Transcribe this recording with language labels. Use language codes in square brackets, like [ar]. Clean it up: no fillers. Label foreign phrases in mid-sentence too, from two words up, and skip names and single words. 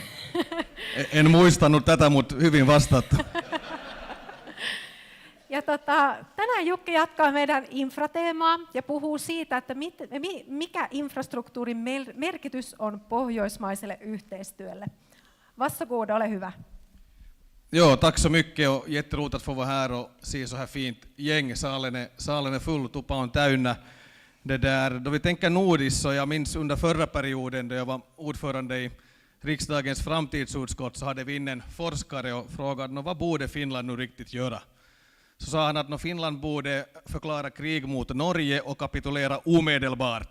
[fi] En muistanut tätä, mutta hyvin vastattu. Ja tänään Jukki jatkaa meidän infrateemaa ja puhuu siitä, että mikä infrastruktuurin merkitys on pohjoismaiselle yhteistyölle. Vassagård, ole hyvä. [sv] Ja, tack så mycket och jätteroligt att få vara här och se så här fint gäng. Salen är full, [fi] tuppa on täynnä. [sv] Då vi tänker nordiskt, så jag minns under förra perioden då jag var ordförande i riksdagens framtidsutskott, så hade vi in en forskare och frågade vad borde Finland nu riktigt göra. Så sa han att Finland borde förklara krig mot Norge och kapitulera omedelbart.